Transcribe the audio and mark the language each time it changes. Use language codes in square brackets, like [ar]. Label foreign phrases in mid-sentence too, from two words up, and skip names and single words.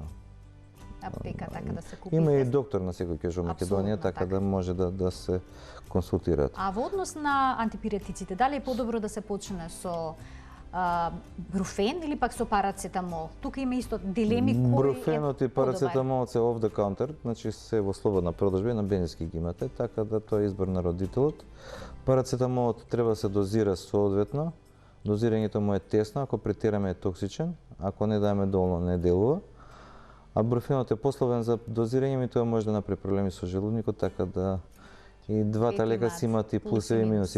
[mk] аптека, така да се купи. Има и доктор на секој ќош во Македонија, така да може да се консултираат. А во однос на антипиретиците, дали е подобро да се почне со бруфен или пак со парацетамол? Тука има исто дилеми кој Бруфенот и подобар. парацетамолот се [en] off the counter, [mk] значи се во слободна продажба и на бензински ги имате, така да тоа е избор на родителот. Парацетамолот треба да се дозира соодветно. Дозирањето му е тесно, ако претераме е токсичен, ако не даеме доволно не делува. А бруфенот е послабен за дозирање и тоа може да направи проблеми со желудникот, така да и двата лека си имат и плюсеви и минуси.